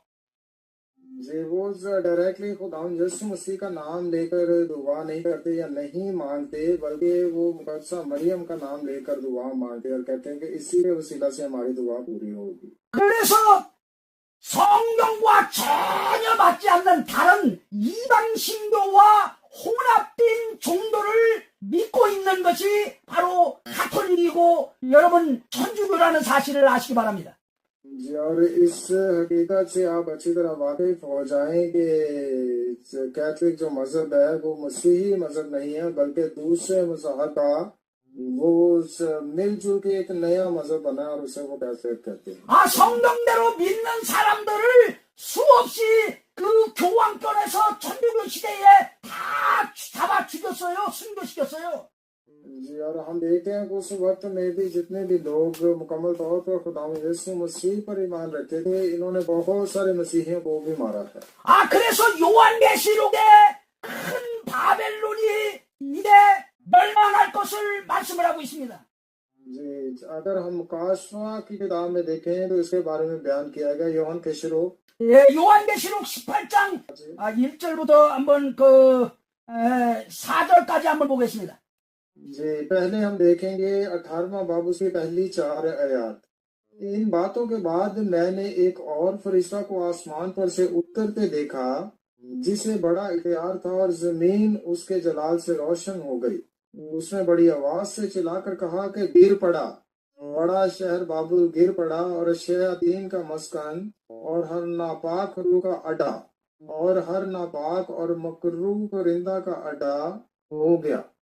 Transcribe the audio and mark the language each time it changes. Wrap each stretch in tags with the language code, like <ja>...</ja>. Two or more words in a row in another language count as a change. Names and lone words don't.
<ur>جی، وہ ڈائریکٹلی خدا یسوع مسیح کا نام لے کر دعا نہیں کرتے یا نہیں مانگتے، بلکہ وہ مقدسہ مریم کا نام لے کر دعا مانگتے اور کہتے ہیں کہ اسی کے وسیلہ سے ہماری دعا پوری ہوگی.</ur> <ko>그래서 성경과 전혀 맞지 않는 다른 이방 신교와 혼합된 종교를 믿고 있는 것이 바로 가톨릭이고 여러분 천주교라는 사실을 아시기 바랍니다.</ko> <ur>جی، اور اس حقیقت سے آپ اچھی طرح واقف ہو جائیں کہ کیتھلک جو مذہب ہے وہ مسیحی مذہب نہیں ہے، بلکہ دوسرے مذہب کا وہ مل جل کے ایک نیا مذہب بنا اور اسے وہ کیتھلک کہتے ہیں.</ur> <ko>아, 성경대로 믿는 사람들을 수없이 그 교황권에서 천주교 시대에 다 잡아 죽였어요. 순교시켰어요.</ko> <ur>جی، اور ہم دیکھتے ہیں کہ اس وقت میں بھی جتنے بھی لوگ مکمل طور پر خدا یسوع مسیح پر ایمان رکھتے تھے، انہوں نے بہت سارے مسیحیوں کو بھی مارا ہے.</ur> <ko>아, 그래서 요한계시록에 큰 바벨론이 이제 멸망할 것을 말씀을 하고 있습니다.</ko> <ur>جی، اگر ہم کاشوا کی کتاب میں دیکھیں تو اس کے بارے میں بیان کیا گیا.</ur> <ko>요한 계시록 예, 요한계시록 18장 1절부터 한번 4절까지 한번 보겠습니다.</ko> <ur>جی، پہلے ہم دیکھیں گے 18واں باب اس کی پہلی 4 آیت. ان باتوں کے بعد میں نے ایک اور فرشتہ کو آسمان پر سے اترتے دیکھا، جسے بڑا اختیار تھا اور زمین اس کے جلال سے روشن ہو گئی. اس نے بڑی آواز سے چلا کر کہا کہ گر پڑا، بڑا شہر بابل گر پڑا، اور شیاطین کا مسکن اور ہر ناپاک روح کا اڈا اور ہر ناپاک اور مکرو پرندہ کا اڈا ہو گیا,</ur>